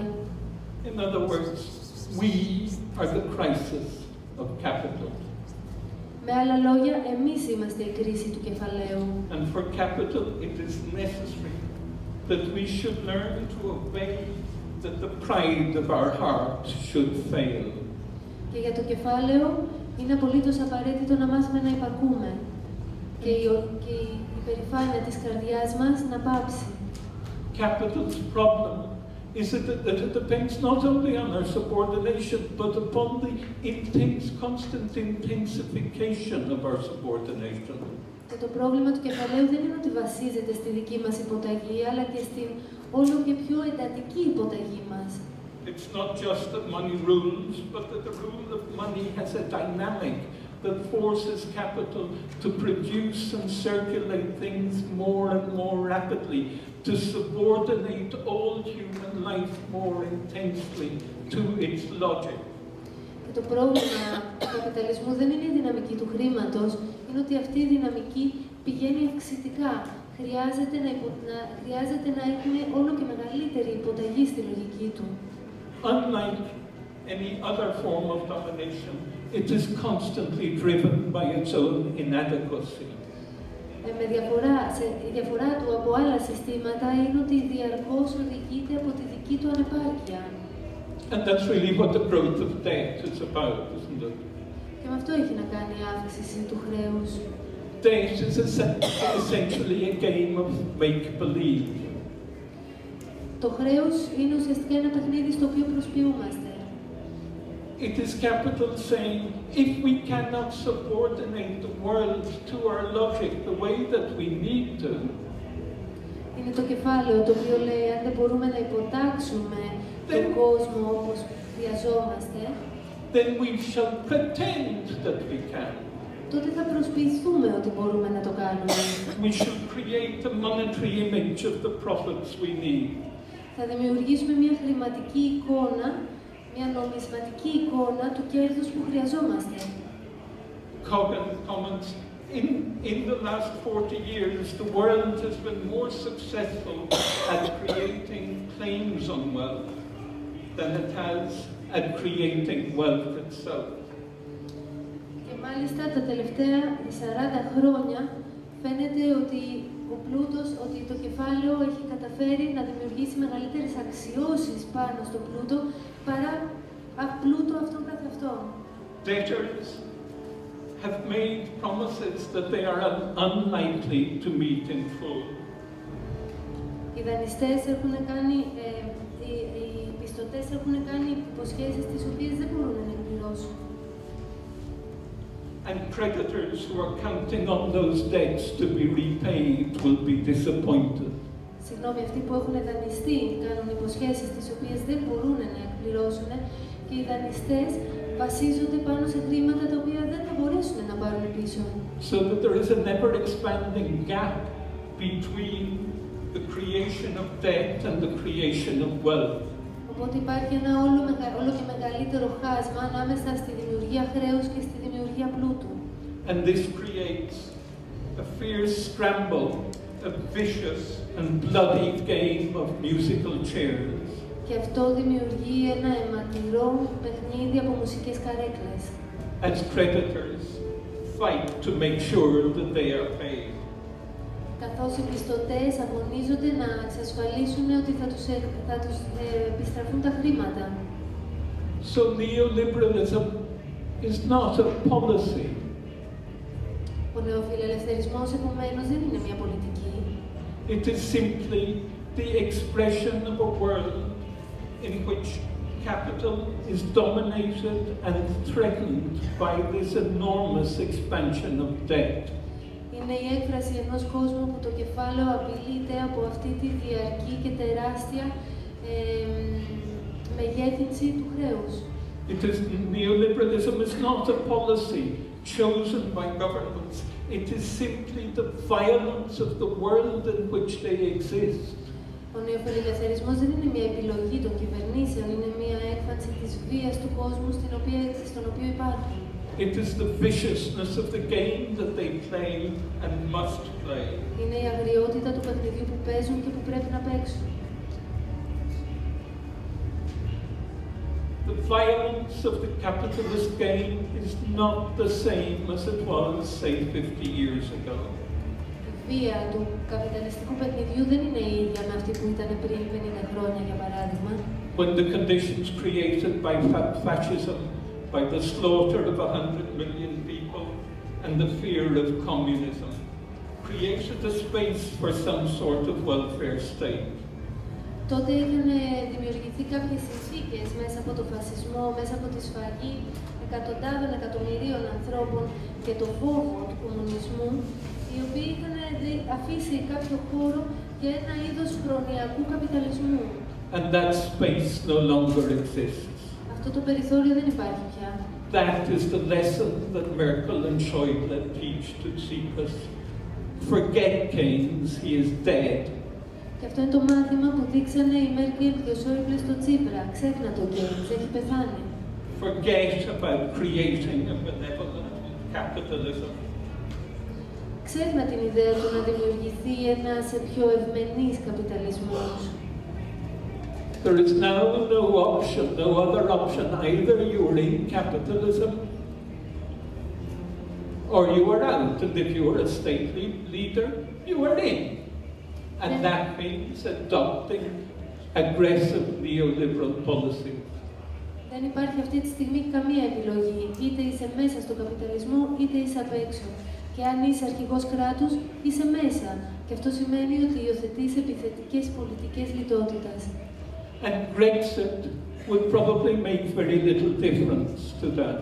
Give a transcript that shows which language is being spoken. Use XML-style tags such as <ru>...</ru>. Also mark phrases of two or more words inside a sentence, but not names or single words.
<en>In other words, we are the crisis of capital.</en> <el>Με άλλα λόγια, εμείς είμαστε η κρίση του κεφαλαίου.</el> <en>And for capital, it is necessary that we should learn to obey, that the pride of our heart should fail.</en> <el>Και για το κεφάλαιο, είναι απολύτως απαραίτητο να μάθουμε να υπακούμε και η υπερηφάνεια της καρδιάς μας να πάψει.</el> <en>Capital's problem is that it depends not only on our subordination, but upon the constant intensification of our subordination.</en> <el>Και το πρόβλημα του κεφαλαίου δεν είναι ότι βασίζεται στη δική μας υποταγή, αλλά και στην όλο και πιο εντατική υποταγή μας.</el> <en>It's not just that money rules, but that the rule of money has a dynamic that forces capital to produce and circulate things more and more rapidly, to subordinate all human life more intensely to its logic.</en> <el>Και το πρόβλημα του καπιταλισμού δεν είναι η δυναμική του χρήματος, είναι ότι αυτή η δυναμική πηγαίνει αυξητικά. Χρειάζεται να έχουμε όλο και μεγαλύτερη υποταγή στη λογική του.</el> <en>Unlike any other form of domination, it is constantly driven by its own inadequacy.</en> <el>Η διαφορά του από άλλα συστήματα είναι ότι διαρκώς οδηγείται από τη δική του ανεπάρκεια.</el> <en>And that's really what the growth of debt is about, isn't it?</en> <el>Και με αυτό έχει να κάνει η αύξηση του χρέους.</el> <en>Debt is essentially a game of make-believe.</en> <el>Το χρέος είναι ουσιαστικά ένα παιχνίδι στο οποίο προσποιούμαστε.</el> <en>It is capital saying, if we cannot subordinate the world to our logic the way that we need to,</en> <el>είναι το κεφάλαιο το οποίο λέει, αν δεν μπορούμε να υποτάξουμε τον κόσμο όπως χρειαζόμαστε,</el> <en>then we shall pretend that we can.</en> <el>τότε θα προσποιηθούμε ότι μπορούμε να το κάνουμε.</el> <en>We shall create a monetary image of the profits we need.</en> <el>Θα δημιουργήσουμε μια χρηματική εικόνα, μια νομισματική εικόνα του κέρδους που χρειαζόμαστε.</el> <en>Kogan comments, in the last 40 years, the world has been more successful at creating claims on wealth than it has at creating wealth itself.</en> <el>Και μάλιστα τα τελευταία 40 χρόνια φαίνεται ότι ότι το κεφάλαιο έχει καταφέρει να δημιουργήσει μεγαλύτερες αξιώσεις πάνω στο πλούτο παρά πλούτο αυτόν καθ' αυτόν.</el> <en>Debtors have made promises that they are unlikely to meet in full.</en> <el>Οι δανειστές έχουν κάνει, οι πιστωτές έχουν κάνει υποσχέσεις τις οποίες δεν μπορούν να εκπληρώσουν.</el> <en>And creditors who are counting on those debts to be repaid will be disappointed.</en> <el>Συγγνώμη, αυτοί που έχουν δανειστεί κάνουν υποσχέσεις τις οποίες δεν μπορούν να εκπληρώσουν και οι δανειστές βασίζονται πάνω σε χρήματα τα οποία δεν θα μπορέσουν να πάρουν πίσω.</el> <en>So that there is a never expanding gap between the creation of debt and the creation of wealth.</en> <el>Οπότε υπάρχει ένα όλο και μεγαλύτερο χάσμα ανάμεσα στη δημιουργία χρέους και στη δημιουργία πλούτου.</el> <en>And this creates a fierce scramble, a vicious and bloody game of musical chairs.</en> <el>Και αυτό δημιουργεί ένα αιματηρό παιχνίδι από μουσικές καρέκλες.</el> <en>As creditors fight to make sure that they are paid.</en> <el>καθώς οι πιστωτές αγωνίζονται να εξασφαλίσουν ότι θα τους επιστραφούν τα χρήματα.</el> <en>So neoliberalism is not a policy.</en> <el>Ο νεοφιλελευθερισμός, επομένως, δεν είναι μια πολιτική.</el> <en>It is simply the expression of a world in which capital is dominated and threatened by this enormous expansion of debt.</en> <el>Είναι η έκφραση ενός κόσμου που το κεφάλαιο απειλείται από αυτή τη διαρκή και τεράστια μεγέθυνση του χρέους.</el> <en>Neoliberalism is not a policy chosen by governments. It is simply the violence of the world in which they exist.</en> <el>Ο νεοφιλελευθερισμός δεν είναι μια επιλογή των κυβερνήσεων, είναι μια έκφανση της βίας του κόσμου στον οποίο υπάρχουν.</el> <en>It is the viciousness of the game that they play and must play.</en> <el>Είναι η αγριότητα του παιχνιδιού που παίζουν και που πρέπει να παίξουν.</el> <en>The violence of the capitalist game is not the same as it was, say, 50 years ago.</en> <el>Η βία του καπιταλιστικού παιχνιδιού δεν είναι η ίδια με αυτή που ήταν πριν 50 χρόνια, για παράδειγμα.</el> <en>When the conditions created by fascism, by the slaughter of 100 million people and the fear of communism, created a space for some sort of welfare state.</en> <el>Τότε είχαν δημιουργηθεί κάποιες συνθήκες μέσα από το φασισμό, μέσα από τη σφαγή εκατοντάδων εκατομμυρίων ανθρώπων και το φόβο του κομμουνισμού, οι οποίοι είχαν αφήσει κάποιο χώρο για ένα είδος προνοιακού καπιταλισμού.</el> <en>And that space no longer exists.</en> <el>Αυτό το περιθώριο δεν υπάρχει πια.</el> <en>That is the lesson that Merkel and Schäuble teach to Tsipras. Forget Keynes, he is dead.</en> <el>Και αυτό είναι το μάθημα που δείξανε η Μέρκελ και ο Σόιμπλε στο Τσίπρα. Ξέχνα το Keynes, έχει πεθάνει.</el> <en>Forget about creating a benevolent capitalism.</en> <el>Ξέχνα την ιδέα του να δημιουργηθεί ένας πιο ευμενής καπιταλισμός.</el> <en>There is now no option, no other option. Either you are in capitalism or you are out. And if you are a state leader, you are in. And that means adopting aggressive neoliberal policies.</en> <el>Δεν υπάρχει αυτή τη στιγμή καμία επιλογή. Είτε είσαι μέσα στον καπιταλισμό, είτε είσαι απ' έξω. Και αν είσαι αρχηγός κράτους, είσαι μέσα. Και αυτό σημαίνει ότι υιοθετείς επιθετικές πολιτικές λιτότητας.</el> <en>And Brexit would probably make very little difference to that.</en>